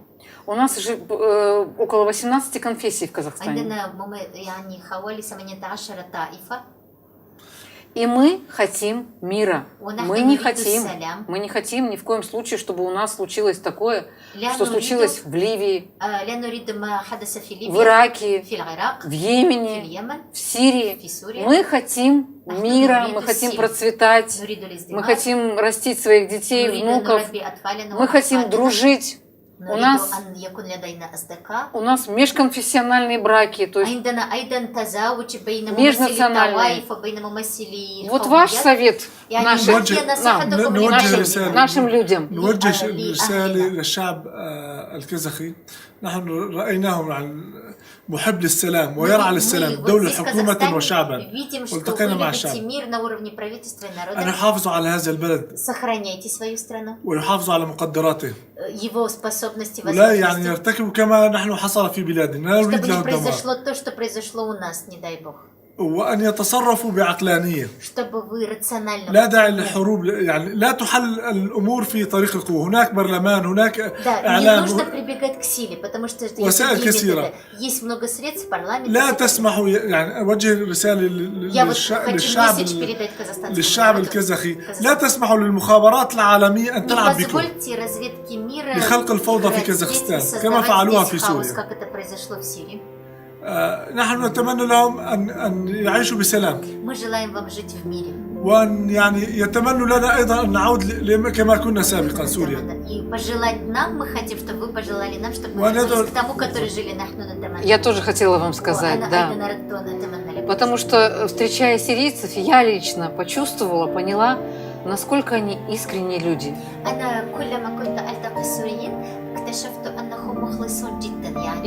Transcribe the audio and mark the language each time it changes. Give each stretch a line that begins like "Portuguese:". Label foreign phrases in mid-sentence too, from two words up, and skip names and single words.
Russian: У нас же около 18 конфессий в Казахстане.
Arabic: عندنا يعني حوالي 18 طائفة.
Russian: И мы хотим мира.
Arabic: ونحن
Russian: Мы не
Arabic: نريد
Russian: хотим.
Arabic: السلام.
Russian: Мы не хотим ни в коем случае, чтобы у нас случилось такое,
Arabic: لا
Russian: что
Arabic: نريد-
Russian: случилось в Ливии,
Arabic: لا نريد ما حدث في
Russian: в
Arabic: ليبيا
Russian: Ираке,
Arabic: في العراق
Russian: в
Arabic: في
Russian: Йемене,
Arabic: اليمن
Russian: в Сирии.
Arabic: في سوريا.
Russian: Мы хотим
Arabic: نحن
Russian: мира,
Arabic: نريد
Russian: мы хотим
Arabic: السلم.
Russian: процветать,
Arabic: نريد
Russian: мы
Arabic: الازدهار.
Russian: хотим растить своих детей,
Arabic: نريد
Russian: внуков,
Arabic: نربي أطفالنا
Russian: мы хотим
Arabic: وأطفالنا.
Russian: дружить. У
Arabic: نريد
Russian: нас,
Arabic: أن يكون لدينا أصدقاء.
Russian: у нас межконфессиональные браки, то есть
Arabic: عندنا أيضا تزاوج بين ممثلي
Russian: межнациональные.
Arabic: الطوائف وبين ممثلي
Russian: вот ваш
Arabic: القوميات.
Russian: совет
Arabic: يعني
Russian: нашим,
Arabic: نوجه نصيحتكم نوجه لنشر رسالة. الدين.
Russian: нашим людям.
Arabic: نوجه لأهلنا. رسالة للشعب الكازاخي. نحن رأيناهم عن محب للسلام ويرعى للسلام
Russian: вот
Arabic: دولة
Russian: здесь, в
Arabic: حكومة
Russian: Казахстане,
Arabic: وشعبا.
Russian: видим, что
Arabic: والتقينا
Russian: вы
Arabic: مع
Russian: любите
Arabic: الشعب
Russian: мир на уровне правительства и
Arabic: أن
Russian: народа.
Arabic: يحافظوا على هذا البلد
Russian: Сохраняйте свою страну,
Arabic: ويحافظوا على مقدراته
Russian: его способности,
Arabic: ولا يعني
Russian: возможности,
Arabic: يرتكبوا كما نحن حصل في بلادنا لا نريد
Russian: чтобы
Arabic: له
Russian: не
Arabic: الدمار
Russian: произошло то, что произошло у нас, не дай бог.
Arabic: وأن يتصرفوا بعقلانية.
Russian: Чтобы вы рационально...
Arabic: لا داعي للحروب يعني لا تحل الأمور في طريق القوة. هناك برلمان هناك
Russian: Да, не
Arabic: إعلام
Russian: нужно прибегать к силе, потому что есть
Arabic: وسائل
Russian: другие
Arabic: كثيرة.
Russian: методы. Есть много средств, парламент.
Arabic: لا تسمحوا يعني أوجه رسالة
Russian: Я вот хочу
Arabic: للشعب
Russian: месседж передать казахстанскому
Arabic: للشعب
Russian: народу.
Arabic: الكازاخي لا تسمحوا للمخابرات العالمية أن
Russian: Не
Arabic: تلعب بكم
Russian: позвольте разведке мира
Arabic: لخلق الفوضى في
Russian: играть
Arabic: كازاخستان
Russian: здесь и
Arabic: كما
Russian: создавать
Arabic: فعلوها
Russian: здесь
Arabic: في
Russian: хаос,
Arabic: سوريا.
Russian: как это произошло в Сирии.
Arabic: نحن نتمنى لهم أن يعيشوا بسلام
Russian: Мы желаем вам жить в мире.
Arabic: وأن يعني يتمنوا لنا أيضا أن نعود كما كنا سابقا سوريا.
Russian: И пожелать нам, мы хотим, чтобы вы пожелали нам, чтобы мы
Arabic: وأنا
Russian: вернулись к тому, который жили нахну на Тамане. Я тоже хотела вам сказать, да. Потому что, встречая сирийцев, я лично почувствовала, поняла, насколько они искренние люди.
Arabic: أنا كلما كنت ألتقي السوريين اكتشفت أنهم مخلصون جدا يعني.